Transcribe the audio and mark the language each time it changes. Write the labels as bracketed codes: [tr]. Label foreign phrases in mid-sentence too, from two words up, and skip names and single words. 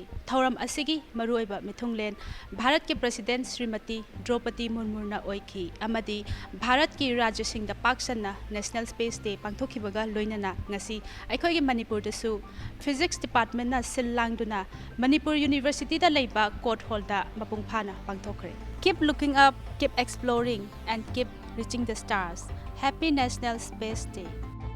[mni] Thauram asigi maruoiba mithunglen Bharat ke President Srimati Draupadi Murmu na oiki amadi Bharat ki Rajya Singh da Paksan na National Space Day pangthokhibaga loinana ngasi aikhoi gi Manipur da su [en] Physics Department [mni] na silangduna Manipur University da leiba [en] court hall [mni] da mapung phana pangthokre. [en] Keep looking up, keep exploring and keep reaching the stars. Happy National Space Day.